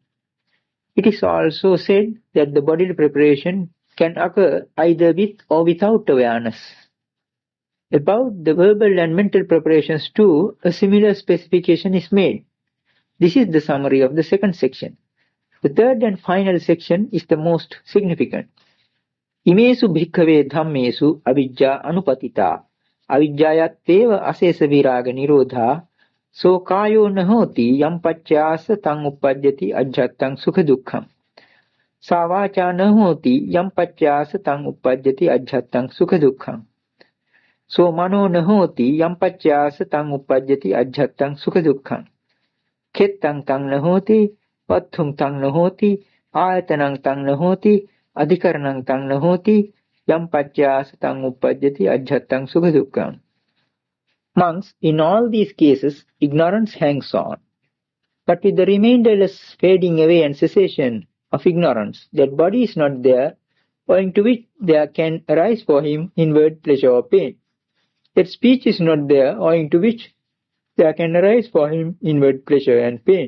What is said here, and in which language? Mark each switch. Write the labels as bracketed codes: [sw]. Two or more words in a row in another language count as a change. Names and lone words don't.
[en] It is also said that the bodily preparation can occur either with or without awareness. About the verbal and mental preparations too, a similar specification is made. This is the summary of the second section. The third and final section is the most significant. [pi] Imesu bhikkhave dhammesu avijja anupatita avijjayatteva asesa viraga nirodha so kayo nahoti yam paccayasa tang uppajjati ajjattang sukha dukkham. Savacha nahoti yam paccayasa tang uppajjati ajjattang sukha dukkham. So mano nahoti yam paccayasa tang uppajjati ajjattang sukha dukkham. Khettang tang nahoti Patthung tang nahoti, ayatanang tang nahoti, adhikaranang tang nahoti, yam paccayasa tang uppajjati ajjattang sukha dukkham. [en] Monks, in all these cases, ignorance hangs on. But with the remainderless fading away and cessation of ignorance, that body is not there, owing to which there can arise for him inward pleasure or pain. That speech is not there, owing to which there can arise for him inward pleasure and pain.